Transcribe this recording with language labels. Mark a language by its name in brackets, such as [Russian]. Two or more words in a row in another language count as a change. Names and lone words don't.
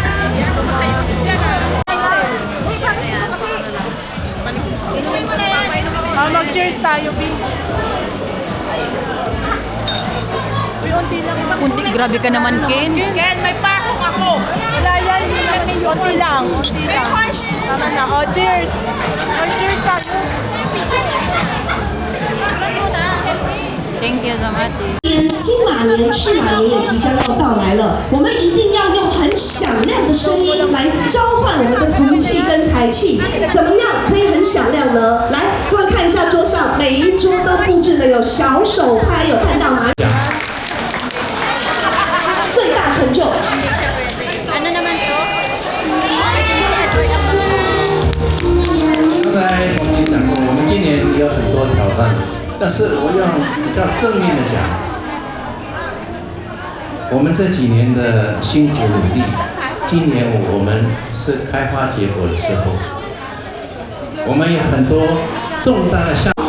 [Filipino] Inumin mo na yan. Mag-cheers tayo, B. Uy, unti lang. Kunti, grabe ka naman, Ken. Ken, may pasok ako. Wala yan. Unti lang. Unti lang. Tama na. Oh, cheers. Oh, cheers tayo. [English] Thank you so much. [Chinese] 金马年、赤马年也即将要到来了，我们一定要用很响亮的声音来召唤我们的福气跟财气。怎么样可以很响亮呢？来，各位看一下桌上，每一桌都布置了有小手拍，有看到吗？最大成就。 [Filipino] Ano naman to? [Chinese] 刚才重新讲过，我们今年有很多挑战，但是我用比较正面的讲，我们这几年的辛苦努力，今年我们是开花结果的时候，我们有很多重大的项目。